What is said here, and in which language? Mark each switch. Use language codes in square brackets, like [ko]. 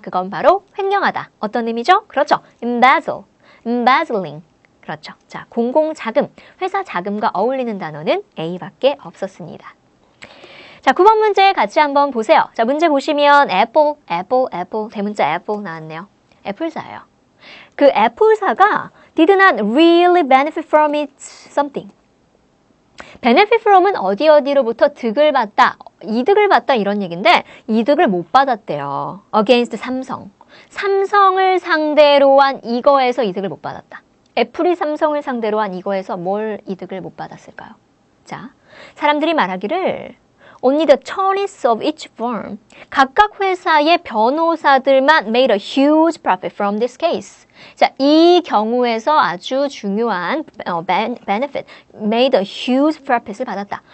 [ko] 그건 바로 횡령하다. 어떤 의미죠? 그렇죠. embezzling. 그렇죠. 자, 공공자금, 회사 자금과 어울리는 단어는 A밖에 없었습니다. 자, 9번 문제 같이 한번 보세요. 자, 문제 보시면 apple, apple, apple, 대문자 apple 나왔네요. 애플사예요. 그 애플사가 [en] did not really benefit from it something. [ko] benefit from은 어디로부터 득을 받다, 이득을 받다 이런 얘기인데 이득을 못 받았대요. [en] against 삼성. [ko] 삼성을 상대로 한 이거에서 이득을 못 받았다. 애플이 삼성을 상대로 한 이거에서 뭘 이득을 못 받았을까요? 자, 사람들이 말하기를 [en] only the attorneys of each firm, [ko] 각각 회사의 변호사들만 [en] made a huge profit from this case. [ko] 자, 이 경우에서 아주 중요한 benefit, [en] made a huge profit [ko] 을 받았다.